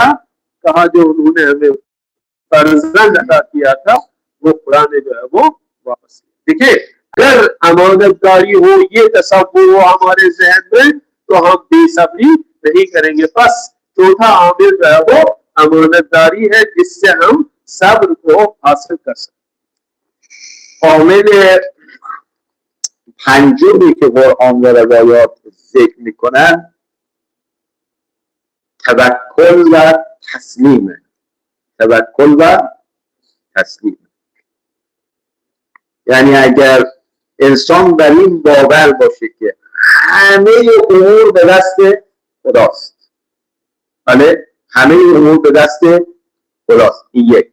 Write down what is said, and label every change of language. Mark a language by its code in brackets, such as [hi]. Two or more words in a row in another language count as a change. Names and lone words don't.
[ur] کہا جو انہوں نے ہمیں فرزند عطا کیا تھا وہ خدا نے جو ہے وہ واپس لیا. دیکھیے اگر امانت داری ہو، یہ تصور ہو ہمارے ذہن میں تو ہم بے صبری نہیں کریں گے. بس چوتھا عامل جو ہے وہ امانت داری ہے جس سے ہم صبر کو حاصل کر سکتے. [fa] عامل پنجمی که قرآن و روایات ذکر میکنن توکل و تسلیمه. توکل و تسلیم، یعنی اگر انسان بر این باور باشه که همه امور به دست خداست، بله همه امور به دست خداست، این یک.